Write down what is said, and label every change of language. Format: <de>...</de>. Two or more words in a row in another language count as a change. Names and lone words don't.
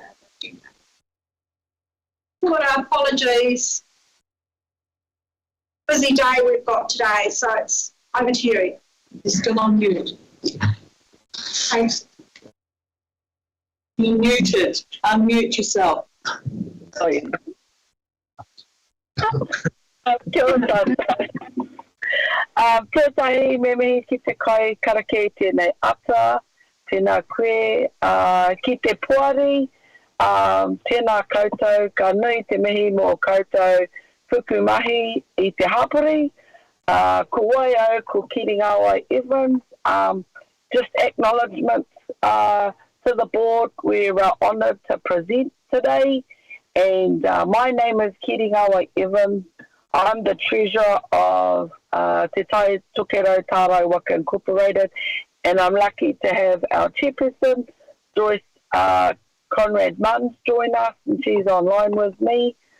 <en>What apologies. Busy day we've got today, so it's over to you. You're still on mute. Thanks. You're muted. Unmute yourself. Sorry.</en> <mi>Kia ora. Pētai me mihi ki te kai karake tēnei ata, tēnā koe, ki te puari, tēnā koutou, ka nui te mihi mō koutou puku mahi I te hapori, ko wai au, ko Kiringawa Evans,</mi> <en>just acknowledgements to the board. We're honoured to present today, and my name is Kiringawa Evans. I'm the treasurer of Te Tai Tukero Tārai Waka Incorporated, and I'm lucky to have our chairperson, Joyce Conrad Munns, join us, and she's online with me.</en>